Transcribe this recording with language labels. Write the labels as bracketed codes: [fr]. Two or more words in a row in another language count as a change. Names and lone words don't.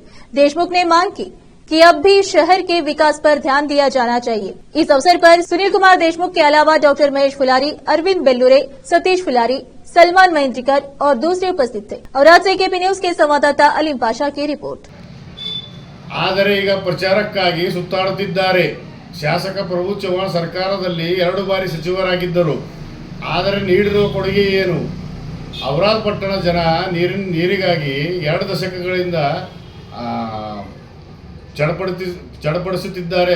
[hi] देशमुख ने मांग की कि अब भी शहर के विकास पर ध्यान दिया जाना चाहिए। इस अवसर पर सुनील कुमार देशमुख के अलावा डॉक्टर महेश फुलारी, अरविंद बेल्लुरे, सतीश फुलारी, सलमान महेंद्रिकर और दूसरे उपस्थित थे। और आज से केपी न्यूज के संवाददाता अलीम पाशा की रिपोर्ट। [kn] ಆದರೆ ಈಗ ಪ್ರಚಾರಕ್ಕಾಗಿ ಸುತ್ತಾಡುತ್ತಿದ್ದಾರೆ। ಶಾಸಕ ಪ್ರಭು ಚೌಹಾಣ್ ಸರ್ಕಾರದಲ್ಲಿ 2 ಬಾರಿ ಸಚಿವರಾಗಿದ್ದರು, ಆದರೆ ನೀಡಿರುವ ಕೊಡುಗೆ ಏನು? ಔರಾದ್ ಪಟ್ಟಣ ಜನ ನೀರಿಗಾಗಿ 2 ದಶಕಗಳಿಂದ ಚಡಪಡಿಸುತ್ತಿದ್ದಾರೆ।